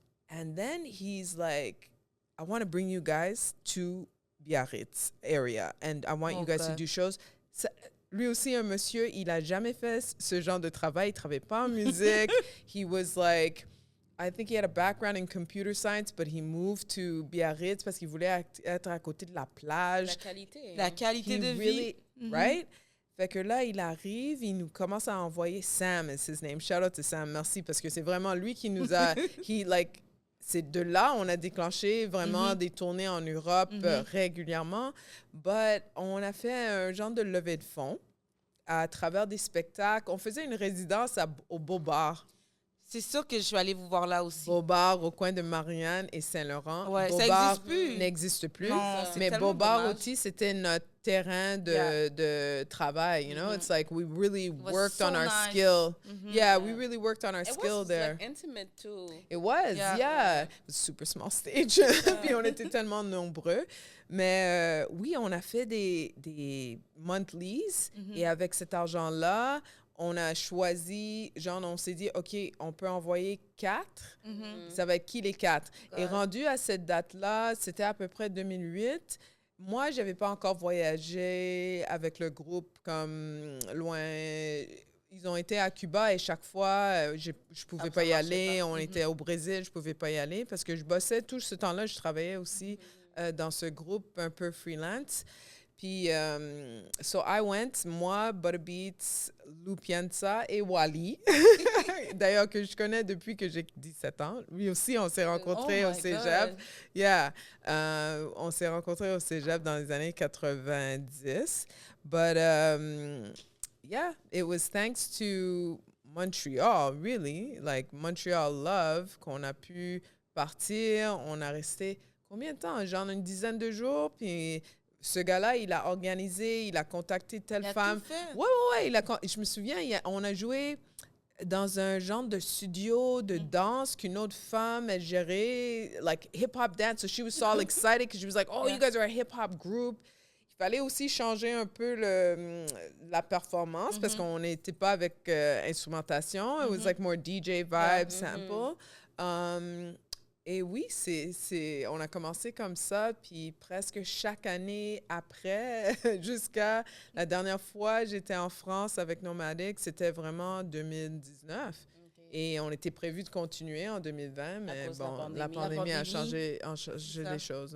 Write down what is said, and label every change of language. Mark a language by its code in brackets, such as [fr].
[en] And then he's like, I want to bring you guys to Biarritz area. And I want you guys to do shows. [fr] Lui aussi, un monsieur, il a jamais fait ce genre de travail. Il travaillait pas en musique. [en] He was like... I think he had a background in computer science, but he moved to Biarritz [fr] parce qu'il voulait être à côté de la plage. La qualité de vie. Right? Fait que là, il arrive, il nous commence à envoyer Sam, is his name. [en] Shout out to Sam, [fr] merci, parce que c'est vraiment lui qui nous a... c'est de là, on a déclenché vraiment des tournées en Europe régulièrement. But on a fait un genre de levée de fonds à travers des spectacles. On faisait une résidence au Beau Bar. C'est sûr que je vais aller vous voir là aussi. Beaubar, au coin de Marianne et Saint-Laurent. Ouais, Beaubar ça n'existe plus. Non, mais Beaubar aussi, c'était notre terrain de travail. [en] You know, it's like we really worked on our skill. Yeah, we really worked on our skill there. It was like intimate too. It was, yeah. It was a super small stage. [fr] Puis on était tellement nombreux. Mais oui, on a fait des monthlies et avec cet argent-là, on a choisi, genre, on s'est dit, OK, on peut envoyer 4. Ça va être qui les 4? Et rendu à cette date-là, c'était à peu près 2008. Moi, je n'avais pas encore voyagé avec le groupe comme loin. Ils ont été à Cuba et chaque fois, je ne pouvais pas y aller. On était au Brésil, je ne pouvais pas y aller parce que je bossais tout ce temps-là. Je travaillais aussi dans ce groupe un peu freelance. Puis, [en] so I went, [fr] moi, Butterbeats, Lupianza et Wally. D'ailleurs, que je connais depuis que j'ai 17 ans. Lui aussi, on s'est rencontrés au cégep. Yeah. On s'est rencontrés au cégep dans les années 90. [en] But, yeah, it was thanks to Montreal, really. Like, Montreal Love, [fr] qu'on a pu partir. On a resté combien de temps? Genre une dizaine de jours, puis... Ce gars-là, il a organisé, il a contacté telle femme. Ouais. Je me souviens, on a joué dans un genre de studio de danse qu'une autre femme, elle gérait, [en] like hip-hop dance. So she was so all excited because she was like, oh, you guys are a hip-hop group. [fr] Il fallait aussi changer un peu la performance parce qu'on n'était pas avec instrumentation. [en] It was like more DJ vibe, sample. [fr] Et oui, on a commencé comme ça, puis presque chaque année après, jusqu'à la dernière fois, j'étais en France avec Nomadic, c'était vraiment 2019. Et on était prévu de continuer en 2020, mais bon, la pandémie a changé les choses.